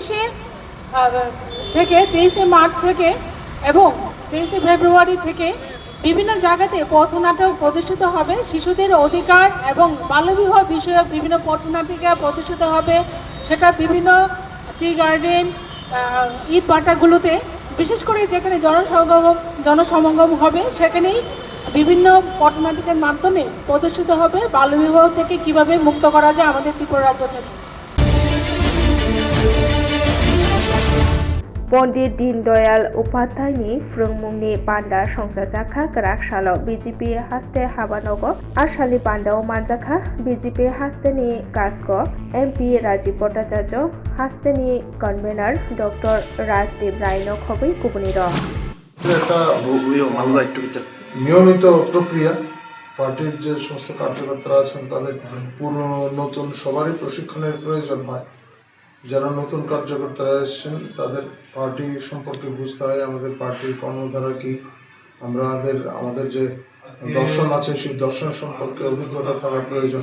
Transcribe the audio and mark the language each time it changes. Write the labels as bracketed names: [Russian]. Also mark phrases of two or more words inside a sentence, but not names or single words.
[Bangla] 23 মার্চ থেকে এবং 23 ফেব্রুয়ারি থেকে বিভিন্ন জায়গাতে পথনাটক প্রদর্শিত হবে শিশুদের অধিকার এবং বাল্যবিবাহ বিষয়ক বিভিন্ন পথনাটিকা প্রদর্শিত হবে সেটা বিভিন্ন [English] tea garden [Bangla] ঈদ বাটাগুলোতে বিশেষ করে যেখানে জনসমাগম হবে সেখানেই বিভিন্ন পথনাটিকার মাধ্যমে প্রদর্শিত হবে বাল্যবিবাহ থেকে কিভাবে মুক্ত করা যায় আমাদের ত্রিপুরা রাজ্য থেকে [Kok Borok] Pondit Dindayal Upadhyayni Phrungmungni Panda Songjajakha Grakshalo BJP Haste Habanogo Ashali Pandao Manjakha BJP Hasteni Kasko MP Rajiv Bhattacharya Hasteni Convener Dr. Rajdeep Raino Khobi Kubuniro [Bangla] একটা নিয়মিত প্রক্রিয়া পার্টির যে সমস্ত কার্যকর্তারা আছেন তাদের পুরনো নতুন সবারই প্রশিক্ষণের প্রয়োজন হয় যারা নতুন কার্যকর্তারা এসেছেন তাদের পার্টি সম্পর্কে বুঝতে হয় আমাদের পার্টির কর্মধারা কি আমাদের যে দর্শন আছে সেই দর্শন সম্পর্কে অভিজ্ঞতা থাকা প্রয়োজন